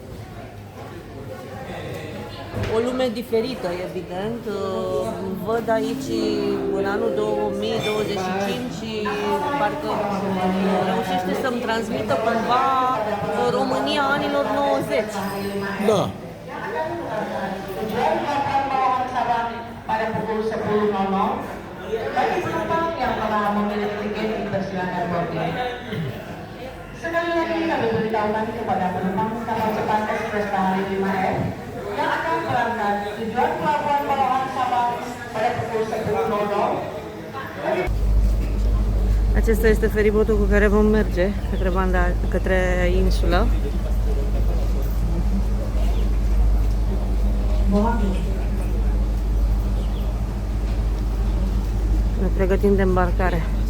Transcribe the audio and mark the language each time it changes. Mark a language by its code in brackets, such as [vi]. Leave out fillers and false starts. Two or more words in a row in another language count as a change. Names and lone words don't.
[ro] O lume diferită, evident. Văd aici în anul 2025 și parcă reușește să-mi transmită cumva România anilor 90. Da. [id] Pada pukul 10.00 bagi penumpang yang telah memiliki tiket dipersilakan boarding. Sekali lagi kami beritahukan kepada penumpang kapal cepat ekspres Bahari 5F yang akan berangkat tujuan pelabuhan Palawan Sabang pada pukul 10.00. [ro] Acesta este feribotul cu care vom merge către insulă. Ne pregătim de îmbarcare.